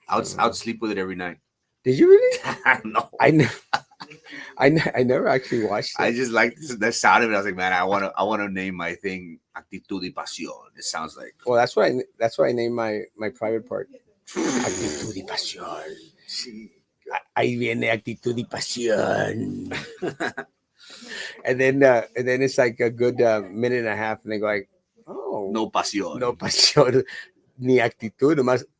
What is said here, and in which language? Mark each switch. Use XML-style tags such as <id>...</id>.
<en>I'd sleep with it every night. Did you really? No. I never actually watched it. I just like the sound of it. I was like, man, I want to name my thing Actitud y Pasión. It sounds like. Well, that's what I named my private part.</en> <es>Actitud y pasión. Ahí viene actitud y pasión.</es> <en>and then it's like a good minute and a half, and they go like, oh,</en> <es>No pasión. no pasión, ni actitud, nomás.</es>